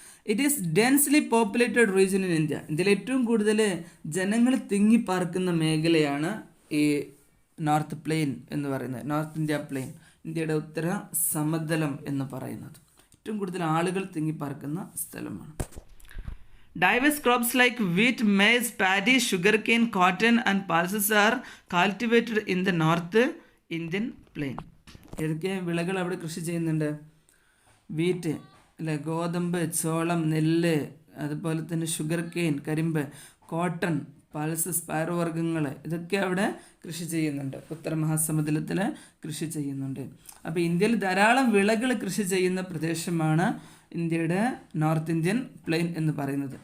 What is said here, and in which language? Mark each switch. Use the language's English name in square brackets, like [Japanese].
[English] It is densely populated region in India. [Malayalam] ഇന്ത്യയിൽ ഏറ്റവും കൂടുതൽ ജനങ്ങൾ തിങ്ങിപ്പാർക്കുന്ന മേഖലയാണ് ഈ നോർത്ത് പ്ലെയിൻ എന്ന് പറയുന്നത്, നോർത്ത് ഇന്ത്യ പ്ലെയിൻ, ഇന്ത്യയുടെ ഉത്തര സമതലം എന്ന് പറയുന്നത്. ഏറ്റവും കൂടുതൽ ആളുകൾ തിങ്ങിപ്പാർക്കുന്ന സ്ഥലമാണ്. [English] Diverse crops like wheat, maize, paddy, sugarcane, cotton and pulses are cultivated in the North Indian plain. [Malayalam] ഏതൊക്കെ വിളകൾ അവിടെ കൃഷി ചെയ്യുന്നുണ്ട്? വീറ്റ് അല്ലെ, ഗോതമ്പ്, ചോളം, നെല്ല്, അതുപോലെ തന്നെ ഷുഗർ കെയിൻ, കരിമ്പ്, കോട്ടൺ, പൾസസ്, പയറുവർഗ്ഗങ്ങൾ, ഇതൊക്കെ അവിടെ കൃഷി ചെയ്യുന്നുണ്ട്. ഉത്തര മഹാസമുദ്രത്തിൽ കൃഷി ചെയ്യുന്നുണ്ട്. അപ്പോൾ ഇന്ത്യയിൽ ധാരാളം വിളകൾ കൃഷി ചെയ്യുന്ന പ്രദേശമാണ് ഇന്ത്യയുടെ നോർത്ത് ഇന്ത്യൻ പ്ലെയിൻ എന്ന് പറയുന്നത്.